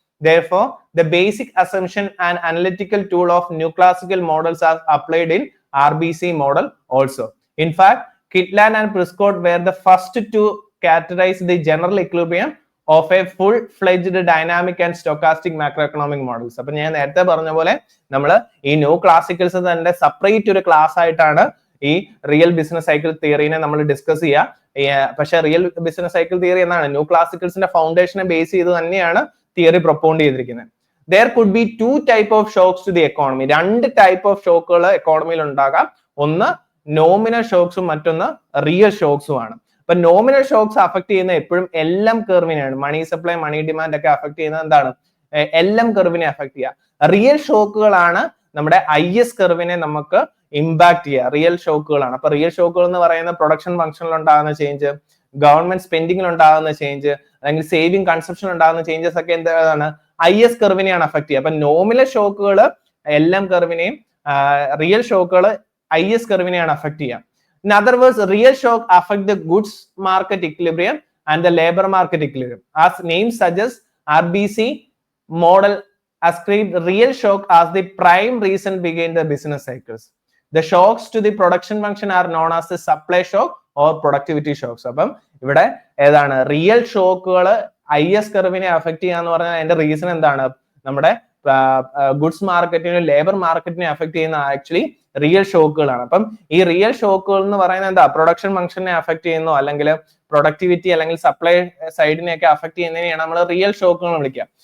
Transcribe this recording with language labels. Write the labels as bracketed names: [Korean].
[English] Therefore, the basic assumption and analytical tool of new classical models are applied in RBC model also. In fact, Kitland and Prescott were the first to characterize the general equilibrium of a full-fledged dynamic and stochastic macroeconomic models. [Malayalam] അപ്പൊ ഞാൻ നേരത്തെ പറഞ്ഞ പോലെ നമ്മൾ ഈ new classicals തന്നെ separate ഒരു class ആയിട്ടാണ് ഈ റിയൽ ബിസിനസ് സൈക്കിൾ തിയറിനെ നമ്മൾ ഡിസ്കസ് ചെയ്യുക. പക്ഷെ റിയൽ ബിസിനസ് സൈക്കിൾ തിയറി എന്നാണ് ന്യൂ ക്ലാസിക്കൽസിന്റെ ഫൗണ്ടേഷനെ ബേസ് ചെയ്ത് തന്നെയാണ് തിയറി പ്രൊപ്പോണ്ട് ചെയ്തിരിക്കുന്നത്. [English] There could be two type of shocks to the economy. [Malayalam] രണ്ട് ടൈപ്പ് ഓഫ് ഷോക്കുകൾ എക്കോണമിയിൽ ഉണ്ടാകാം. ഒന്ന് നോമിനൽ ഷോക്സും മറ്റൊന്ന് റിയൽ ഷോക്സും ആണ്. അപ്പൊ നോമിനൽ ഷോക്സ് അഫക്ട് ചെയ്യുന്ന എപ്പോഴും LM കർവിനെയാണ്. Money supply, money demand ഒക്കെ അഫക്ട് ചെയ്യുന്നത് എന്താണ്, LM കർവിനെ അഫക്ട് ചെയ്യുക. റിയൽ ഷോക്കുകളാണ് നമ്മുടെ IS കർവിനെ നമുക്ക് ഇമ്പാക്ട് ചെയ്യുക. റിയൽ ഷോക്കുകളാണ്. അപ്പൊ റിയൽ ഷോക്കുകൾ എന്ന് പറയുന്ന പ്രൊഡക്ഷൻ ഫംഗ്ഷനിൽ ഉണ്ടാകുന്ന ചേഞ്ച്, ഗവൺമെന്റ് സ്പെൻഡിങ്ങിൽ ഉണ്ടാകുന്ന ചേഞ്ച്, അല്ലെങ്കിൽ സേവിങ് കൺസപ്ഷൻ ഉണ്ടാകുന്ന ചേഞ്ചസ് ഒക്കെ എന്താണ്, IS കർവിനെയാണ് അഫക്ട് ചെയ്യുക. അപ്പൊ nominal ഷോക്കുകൾ LM കർവിനെയും real ഷോക്കുകൾ IS കർവിനെയാണ് affect ചെയ്യുക. [English] In other words, real shock affect the goods market equilibrium and the labor market equilibrium. As name suggests, RBC model ascribed real shock as the prime reason behind the business cycles. The shocks to the production function are known as the supply shock or productivity shocks. [Malayalam] അപ്പം ഇവിടെ ഏതാണ്, real ഷോക്കുകൾ IS കർവിനെ affect ചെയ്യാന്ന് പറഞ്ഞാൽ അതിന്റെ reason എന്താണ്, നമ്മുടെ goods മാർക്കറ്റിനും labour മാർക്കറ്റിനെ affect ചെയ്യുന്ന ആക്ച്വലി റിയൽ ഷോക്കുകളാണ്. അപ്പം ഈ റിയൽ ഷോക്കുകൾ എന്ന് പറയുന്നത് എന്താ, പ്രൊഡക്ഷൻ ഫംഗ്ഷനെ അഫക്ട് ചെയ്യുന്നോ അല്ലെങ്കിൽ പ്രൊഡക്ടിവിറ്റി അല്ലെങ്കിൽ സപ്ലൈ സൈഡിനെയൊക്കെ അഫക്ട് ചെയ്യുന്നതിനെയാണ് നമ്മൾ റിയൽ ഷോക്കുകൾ വിളിക്കുക.